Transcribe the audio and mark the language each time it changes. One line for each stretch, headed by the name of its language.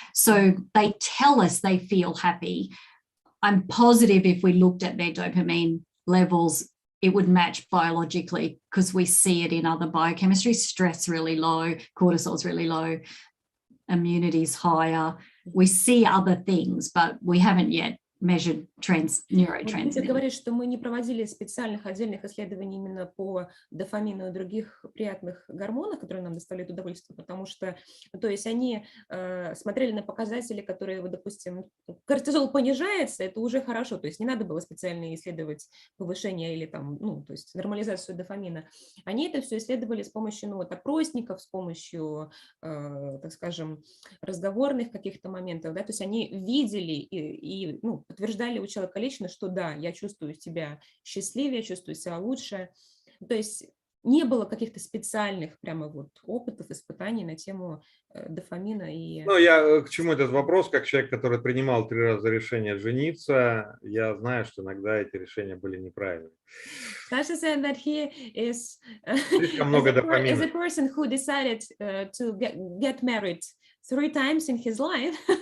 English: So they tell us they feel happy. I'm positive if we looked at their dopamine levels, it would match biologically because we see it in other biochemistry. Stress really low, cortisol's really low, immunity is higher. We see other things, but we haven't yet measured neurotransmitters.
Russian: Пита говорит, что мы не проводили специальных отдельных исследований именно по дофамину и других приятных гормонах, которые нам доставляют удовольствие, потому что, то есть они смотрели на показатели, которые, вот, допустим, кортизол понижается, это уже хорошо, то есть не надо было специально исследовать повышение или там, ну, то есть нормализацию дофамина. Они это все исследовали с помощью, ну, вот, опросников, с помощью, так скажем, разговорных каких-то моментов, да, то есть они видели и ну, подтверждали у человека лично, что да, я чувствую себя счастливее, чувствую себя лучше. То есть не было каких-то специальных прямо вот опытов, испытаний на тему дофамина. И... Ну, я к чему этот вопрос, как человек, который принимал 3 раза решение жениться, я знаю, что иногда эти решения были неправильными.
English: Sasha said that he is
Russian: Слишком много дофамина.
English: as a person who decided to get married 3 times in his life.